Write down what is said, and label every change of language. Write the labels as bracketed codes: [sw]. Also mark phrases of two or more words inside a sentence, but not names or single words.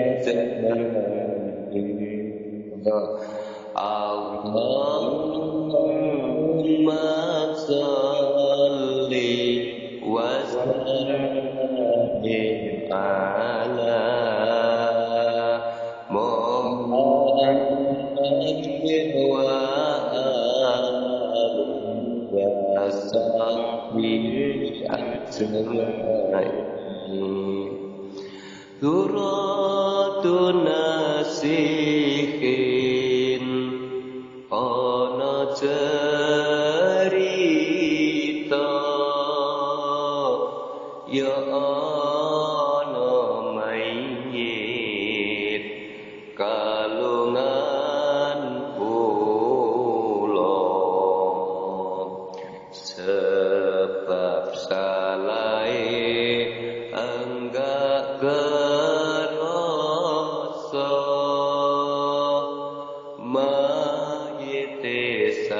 [ar] اللهم صل وسلم على محمد وآله وصحبه أجمعين. [jv] Duratun nasihin ana cerita ya ana mayit kalungan kula sebab salahe enggak kerasa mayite